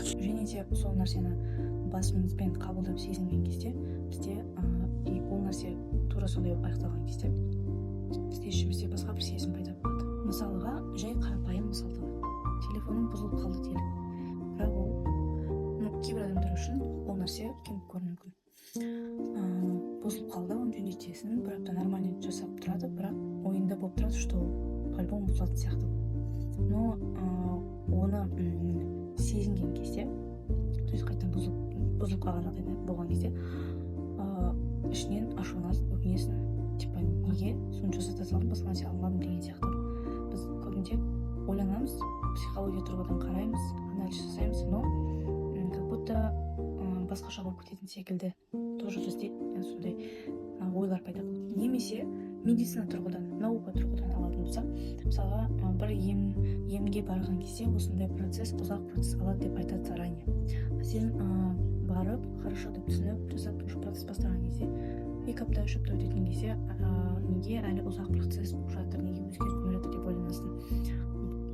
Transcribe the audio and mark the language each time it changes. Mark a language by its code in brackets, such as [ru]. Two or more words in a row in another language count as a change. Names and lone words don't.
[kk] Және де сол нәрсені басымызбен қабылдап сезінген кезде бізде ол нәрсе тура сондай аяқталған кезде бізде ішімізде басқа бір сезім пайда болады. Мысалға, жай қарапайым мысалды телефоным бұзылып қалды делік. Бірақ ол кейбір адамдар үшін ол нәрсе үлкен көрінуі мүмкін. Бұзылып қалды, оны жөндетесің, бір апта нормально жасап тұрады, бірақ ойында болып тұрады, [ru] что по-любому [kk] бұзылатын сияқты. Но оны сезінген кезде, [ru] то есть [kk] қайтадан бұзылып қалған жағдайда болған кезде, ішінен ашуланасың, өкінесің, типа неге соны жасата салдым, басқа нәрсе алмадым деген сияқты. Біз көбінде ойланамыз, психология тұрғыдан қараймыз, анализ жасаймыз, [ru] но как будто [kk] басқаша болып кететін секілді тоже бізде сондай ойлар пайда болады. Немесе медицина тұрғыдан, наука тұрғыдан алатын болсақ, мысалға бір емге барған кезде осындай процесс, ұзақ процесс алады деп айтады заранее. Сен барып, хорошо деп түсініп, жасап процесс бастаған кезде, 2 апта 3 апта өтетін кезде, неге әлі ұзақ процесс болып жатыр, неге өзгертілмей жатыр деп ойланасың.